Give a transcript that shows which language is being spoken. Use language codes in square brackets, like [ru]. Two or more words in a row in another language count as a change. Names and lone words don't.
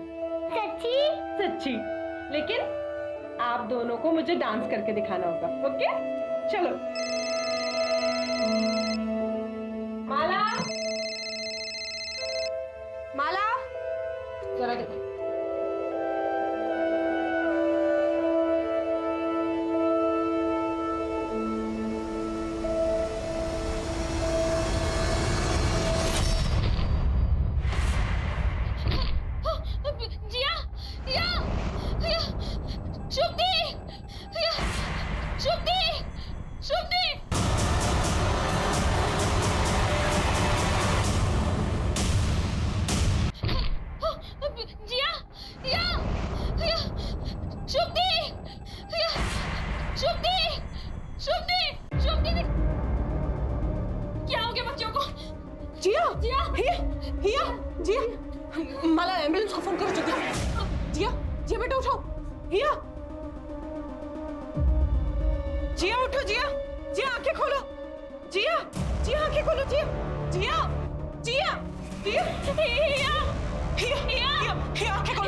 [hi] सच्ची? सच्ची। लेकिन आप दोनों को मुझे डांस करके दिखाना होगा। ओके, चलो। माला, माला, जरा देखो। जिया, जिया, जिया, शुक्ति, जिया, शुक्ति, शुक्ति। जिया, जिया, जिया, शुक्ति, जिया, शुक्ति, शुक्ति, शुक्ति। क्या हो गया बच्चों को? जिया, जिया, हिया, जिया, माला एम्बुलेंस को फोन करो जल्दी। जिया, जिया बेटा उठो। हिया, जिया उठो। जिया, जिया आंखें खोलो। जिया, जिया आंखें खोलो। जिया, जिया, जिया, जिया, हिया, हिया, हिया, हिया आंखें खोलो।